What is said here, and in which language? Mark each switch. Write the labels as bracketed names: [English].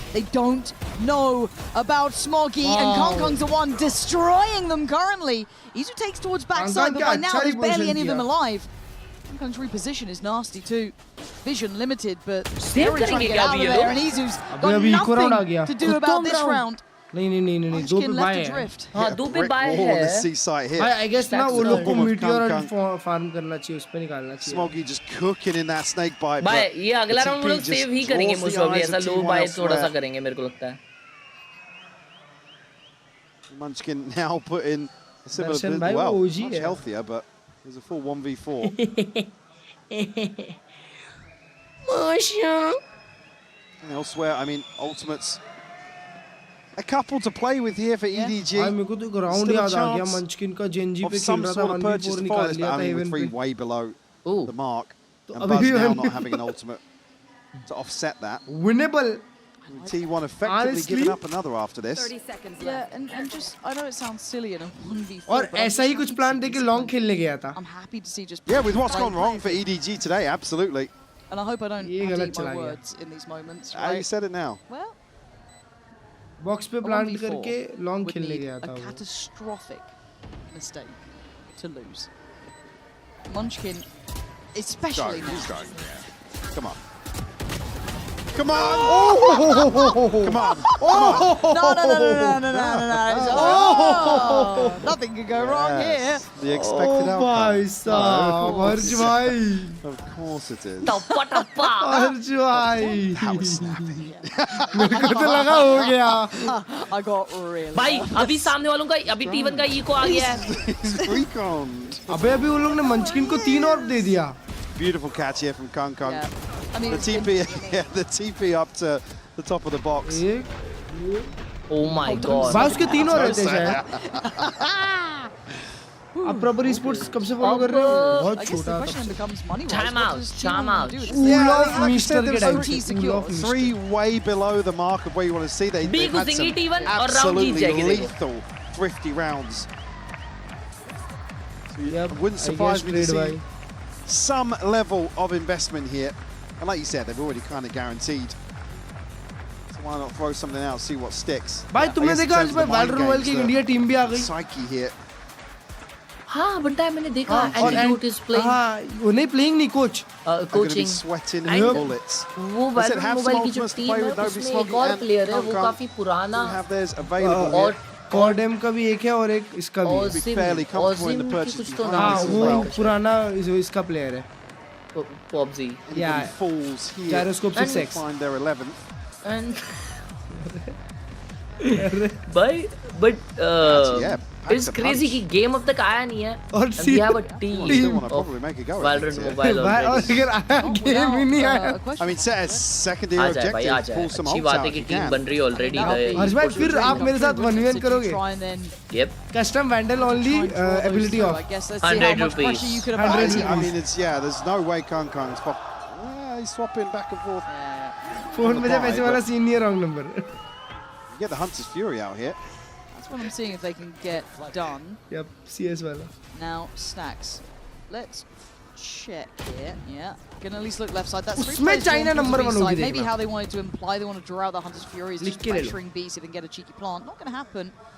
[English] They don't know about Smoggy, and Kong's the one destroying them currently. Izu takes towards backside, but by now there's barely any of them alive. Kong's reposition is nasty too. Vision limited, but they're trying to get out of there, and Izu's got nothing to do about this round. [Hindi] नहीं दो पे bye है हाँ दो पे bye है [English] I guess [Hindi] ना वो लोग को meteor farm करना चाहिए उस पे निकालना चाहिए [English] Smoggy just cooking in that snake bite. [Hindi] Bye ये अगला राउंड वो लोग सेव ही करेंगे मुझे अभी ऐसा लो बाय थोड़ा सा करेंगे मेरे को लगता है [English] Munchkin now put in a similar bit, well, much healthier, but there's a full 1v4. And elsewhere, I mean, ultimates. A couple to play with here for EDG. [Hindi] मेरे को तो ग्राउंड याद आ गया मंचकिन का जेनजी पे खेल रहा था 1v4 निकाल लिया था [English] Haven पे. way below the mark. And Buzz now not having an ultimate to offset that. Winnable. T1 effectively giving up another after this. 30 seconds left. Yeah, and just I know it sounds silly in a 1v4. [Hindi] और ऐसा ही कुछ plan देके long खेलने गया था. [English] I'm happy to see just with what's gone wrong for EDG today, absolutely. And I hope I don't eat my words in these moments. Right? You said it now. Well, [Hindi] box पे plant करके long खेलने गया था वो. [English] A catastrophic mistake to lose. Munchkin, especially now. Come on. Come on! Oh! Come on! Oh! No! Oh! Nothing could go wrong here. The expected outcome. [Hindi] भाई साहब, हर्ष भाई. [English] Of course it is. [Hindi] हर्ष भाई. [English] That was snappy. [Hindi] मेरे को तो लगा हो गया. [English] I got really. [Hindi] भाई अभी सामने वालों का अभी T1 का इको आ गया है. अबे उन लोगों ने मंचकिन को 3 और दे दिया. [English] Beautiful catch here from Kong. Yeah. I mean, the TP up to the top of the box. Oh my god. [Hindi] बाउस के 3 और रहते हैं. अब प्रॉपर esports कब से फॉलो कर रहे हो? बहुत छोटा. [English] Time out. Three way below the mark of where you want to see. They've had some absolutely lethal, thrifty rounds. So wouldn't surprise me to see some level of investment here. And like you said, they've already kind of guaranteed. So why not throw something out, see what sticks? [Hindi] भाई तुमने देखा आज में valorant की India team भी आ गई. [English] Psyche here. [Hindi] हाँ बंटा मैंने देखा Antidote [English] is playing. [Hindi] हाँ वो नहीं playing नहीं coach. [English] Coaching. Sweating bullets. [Hindi] वो Valorant मोबाइल की जो टीम है उसमें एक और player है वो काफी पुराना. [English] Have theirs available. [Hindi] कॉर्डेम का भी एक है और एक इसका भी. हाँ वो पुराना इसका player है. [English] PUBG. Yeah. Falls here. Gyroscope 6x. Find their 11th. And but it's crazy [Hindi] कि game अब तक आया नहीं है. और [English] we have a team of Valorant mobile already. [Hindi] और अगर आया game ही नहीं आया. [English] I mean, set as secondary objective. Pull some [Hindi] अच्छी बात है कि team बन रही है [English] already. [Hindi] हर्ष भाई फिर आप मेरे साथ 1v1 करोगे? [English] Yep. Custom Vandal only ability off. 100 rupees. 100 rupees. I mean, it's there's no way Kong's pop. Yeah, he's swapping back and forth. [Hindi] Phone में जब ऐसे वाला scene नहीं है [English] wrong number. You get the Hunter's Fury out here. That's what I'm seeing if they can get done. Yep, CS wala. Now Snacks. Let's check here. Yeah, can at least look left side. That's [Hindi] उसमें China number 1 होगी. [English] Maybe how they wanted to imply they want to draw out the Hunter's Fury is just pressuring B so they can get a cheeky plant. Not going to happen.